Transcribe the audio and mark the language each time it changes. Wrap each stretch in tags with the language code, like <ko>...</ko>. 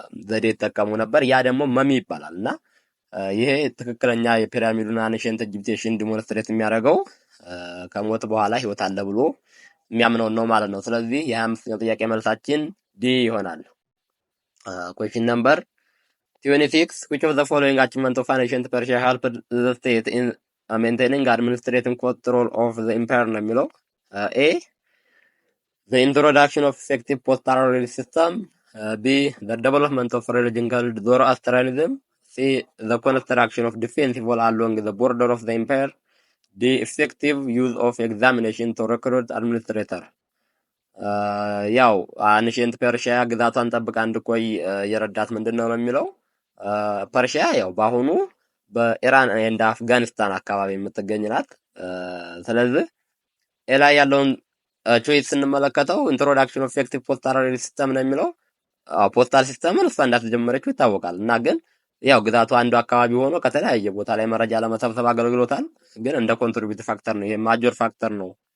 <am>ዘዴ ይጠቀሙ ነበር። ያ ደግሞ መሚ ይባላል እና ይሄ ትክክለኛ የፒራሚዱን አንሸንት ኢጂፕሽን ዲሞንስትሬት የሚያደርገው ከሞት በኋላ ህይወት አለ ብሎ የሚያምነው ነው ማለት ነው። ስለዚህ የ25ኛው ጥያቄ መልሳችን ዲ ይሆናል።</am> <en>question number 26 which of the following achievement of ancient Persia helped the state in maintaining administrative control of the empire</en> <am>ነው የሚለው A.</am> <en>The introduction of effective postal system. B. The development of religion called Zoroastrianism. C. The construction of defensive wall along the border of the empire. D. Effective use of examination to recruit administrator.</en> <am>ያው አንሽንት ፐርሺያ ግዛቷን ጠብቃ እንድቆይ የረዳት ምንድነው ነው የሚለው ፐርሺያ ያው በአሁኑ በኢራን እና አፍጋኒስታን አካባቢ የምትገኝ ናት። ስለዚህ ኤላ ያለውን ቾይስ ስንመለከተው ኢንትሮዳክሽን ኦፍ ኤፌክቲቭ ፖስታል ሲስተም ነው የሚለው ፖስታል ሲስተምን እሷ እንዳትጀመረችው ይታወቃል። እና ግን ያው ግዛቱ አንዱ አካባቢ ሆኖ ከተለያየ ቦታ ላይ መረጃ ለመሰብሰብ አገልግሎታል። ግን እንደ ኮንትሪቢዩት ፋክተር ነው፣ ይሄ ማጆር ፋክተር ነው</am>